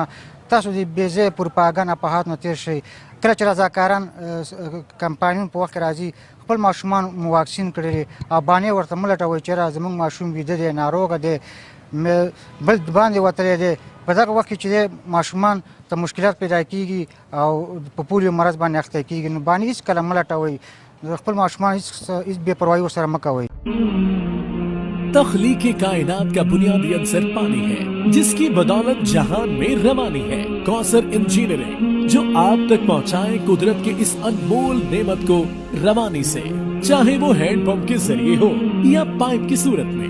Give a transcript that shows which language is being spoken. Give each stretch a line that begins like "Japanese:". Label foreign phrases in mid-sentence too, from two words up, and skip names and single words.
Pashto: تاسو د بې ځایه پروپاګنډ په هات نه تېر شئ. کله چې رضاکاران کمپاینونو په وخت کې راځي خپل ماشومان مو واکسین کړي او بانې ورته مه لټوئ چې زموږ ماشوم ویده دی, ناروغه دی. بل باندې وتلی دی. په دغه وخت کې چې ماشومان ته مشکلات پیدا کېږي او په پولیو مرض باندې اخته کېږي، نو باندې هېڅکله مه لټوئ، خپل ماشومان هېڅ بې پروایي ورسره مه کوئ.
Urdu: تخلیق کائنات کا بنیادی عنصر پانی ہے، جس کی بدولت جہان میں روانی ہے. کوثر انجینئرنگ جو آپ تک پہنچائے قدرت کے اس انمول نعمت کو روانی سے، چاہے وہ ہینڈ پمپ کے ذریعے ہو یا پائپ کی صورت میں.